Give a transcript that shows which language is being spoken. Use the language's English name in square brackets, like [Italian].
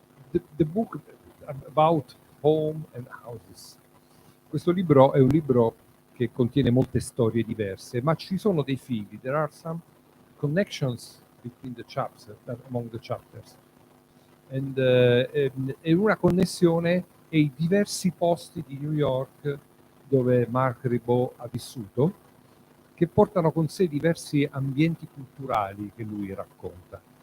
[English] The book about home and houses. [Italian] Questo libro è un libro che contiene molte storie diverse, ma ci sono dei fili. [English] There are some connections between the chapters, among the chapters. [Italian] E una connessione e i diversi posti di New York dove Marc Ribot ha vissuto, che portano con sé diversi ambienti culturali che lui racconta.